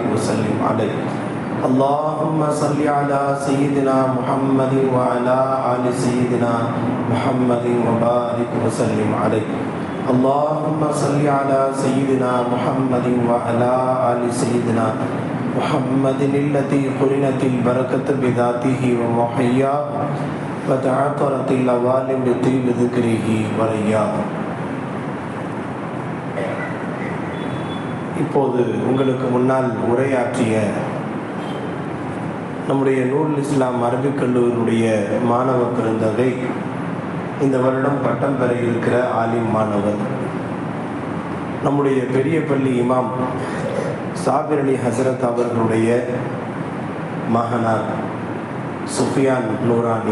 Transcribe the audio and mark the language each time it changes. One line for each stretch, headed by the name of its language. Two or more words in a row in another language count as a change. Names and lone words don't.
Arabic: وسلم عليه اللهم صل على سيدنا محمد وعلى آل سيدنا محمد وبارك وسلم عليه اللهم صل على سيدنا محمد وعلى آل سيدنا محمد التي قرنت البركة بذاته ومحياه وتعطرت الأوالم بطيب ذكره ورياه.
Tamil: இப்போது உங்களுக்கு முன்னால் உரையாற்றிய நம்முடைய நூல் இஸ்லாம் அரபிக் கல்லூரியுடைய மாணவ பெருந்தகை இந்த வருடம் பட்டம் பெற இருக்கிற ஆலிம் மாணவர், நம்முடைய பெரிய பள்ளி இமாம் சாபிர் அலி ஹசரத் அவர்களுடைய மகனார் சுஃபியான் நூரானி.